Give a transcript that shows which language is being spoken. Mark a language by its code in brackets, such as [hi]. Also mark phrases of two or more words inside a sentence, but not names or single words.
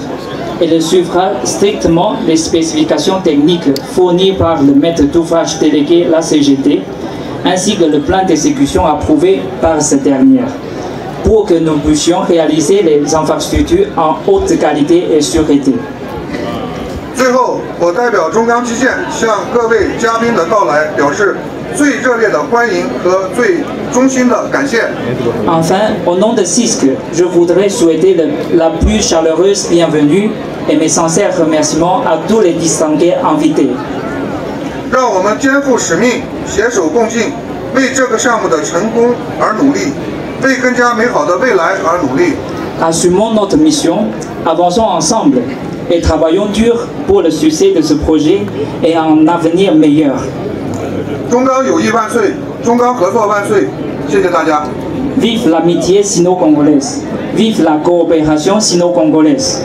[fr] Elle suivra strictement les spécifications techniques fournies par le maître d'ouvrage délégué, la CGT, ainsi que le plan d'exécution approuvé par cette dernière, pour que nous puissions réaliser les infrastructures en haute qualité et sûreté. [zh] 最后，我代表中钢基建向各位嘉宾的到来表示最热烈的欢迎和最衷心的感谢。 [fr] Enfin, au nom de SISC, je voudrais souhaiter la plus chaleureuse bienvenue et mes sincères remerciements à tous les distingués invités. [zh] 让我们肩负使命，携手共进，为这个项目的成功而努力，为更加美好的未来而努力。 [fr] Assumons notre mission, avançons ensemble et travaillons dur pour le succès de ce projet et un avenir meilleur. [zh] 中钢友谊万岁，中钢合作万岁！谢谢大家。 [fr] Vive l'amitié sino-congolaise, vive la coopération sino-congolaise.